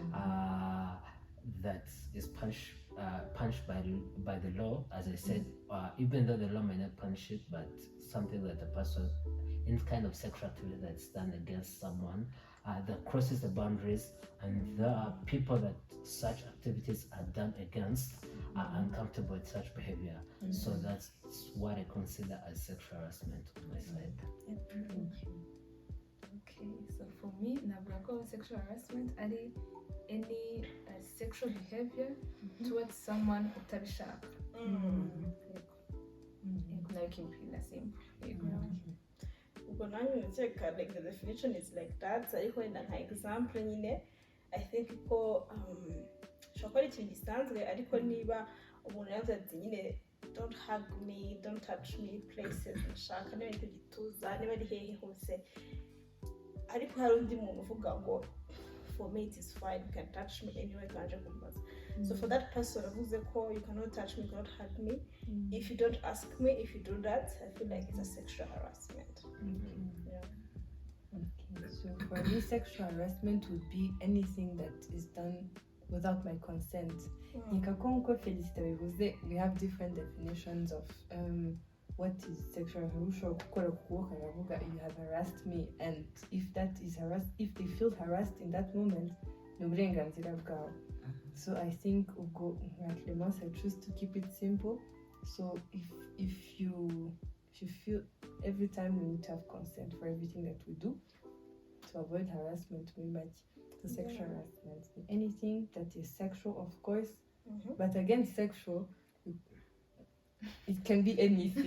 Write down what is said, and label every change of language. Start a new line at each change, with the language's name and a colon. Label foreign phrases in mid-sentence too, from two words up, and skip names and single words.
English: that is punished by the law, as I said, even though the law may not punish it, but something that the person, in kind of sexual activity that's done against someone that crosses the boundaries, and there are people that such activities are done against are uncomfortable with such behavior. So that's what I consider as sexual harassment on my side. Okay, so for me,
Kinyarwanda: navuga ko
English: sexual harassment ari any sexual behavior towards someone utabishaka. Like in the same.
Kinyarwanda: Ubwo nanjye ndakeka
English: like the definition is like that,
Kinyarwanda: ariko wenda nka example nyine
English: I think
Kinyarwanda: ko ushobora kuba ari ikintu gisanzwe, ariko niba umuntu yavuze ati nyine
English: don't hug me, don't touch me places
Kinyarwanda: nshaka, niba ari ku gituza, niba ari hehe hose, ariko hari undi muntu uvuga ngo
English: for me it is fine, you can touch me anywhere,
Kinyarwanda: kanje kumbaza.
English: So for that person
Kinyarwanda: avuze ko
English: you cannot touch me, you cannot hug me, if you don't ask me, if you do that, I feel like it's a sexual harassment. Okay, so for me, sexual harassment would be anything that is done without my consent.
Kinyarwanda: Nkeka ko nkuko Felicite bivuze,
English: we have different definitions of what is sexual harassment.
Kinyarwanda: Gukora ku kuboko aravuga
English: you have harassed me, and if that is if they feel harassed in that moment,
Kinyarwanda: ni uburenganzira bwawe.
English: So I think
Kinyarwanda: ubwo nka
English: Clemence, I choose to keep it simple. So if you feel every time we need to have consent for everything that we do to avoid harassment, we might the sexual harassment, anything that is sexual, of course. But again, sexual, it can be anything.